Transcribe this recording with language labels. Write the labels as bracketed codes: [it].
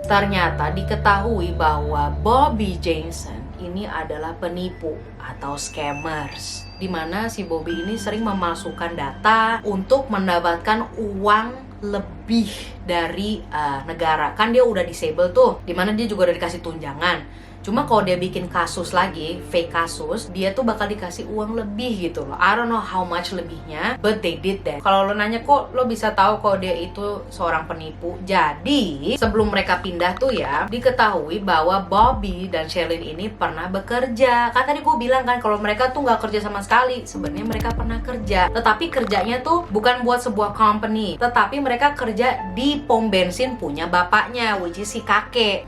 [id] Ternyata diketahui bahwa Bobby Jameson ini adalah penipu atau scammers, dimana si Bobby ini sering memasukkan data untuk mendapatkan uang lebih dari negara. Kan dia udah disable tuh, dimana dia juga udah dikasih tunjangan. Cuma kalau dia bikin kasus lagi, fake kasus, dia tuh bakal dikasih uang lebih gitu loh. [en] I don't know how much [id] lebihnya, [en] but they did that. [id] Kalau lo nanya kok lo bisa tahu kalau dia itu seorang penipu? Jadi sebelum mereka pindah tuh ya, diketahui bahwa Bobby dan Sherlyn ini pernah bekerja. Kan tadi gue bilang kan kalau mereka tuh nggak kerja sama sekali. Sebenarnya mereka pernah kerja, tetapi kerjanya tuh bukan buat sebuah company, tetapi mereka kerja di pom bensin punya bapaknya, [en] which is [id] si kakek.